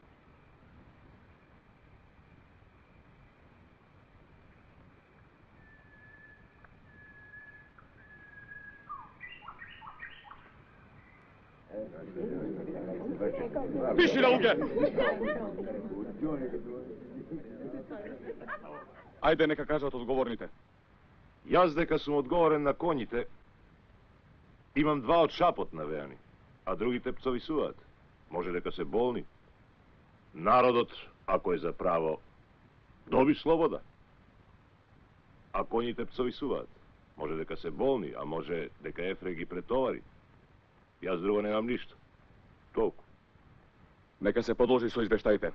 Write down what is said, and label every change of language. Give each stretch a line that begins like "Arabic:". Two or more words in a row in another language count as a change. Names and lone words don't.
Macedonian: Piši na uge! Ajde, neka kažat odgovornite. Jaz deka sam odgovoren na konjite, Imam 2 od šapot navejani, a drugi tepcovi suvat. Može дека se bolni. Народот, ако е за право, доби слобода. А коњи тепцови суваат. Може дека се болни, а може дека Ефре ги претовари. Јас друго немам ништо. Толку. Нека се подложи со извештаите.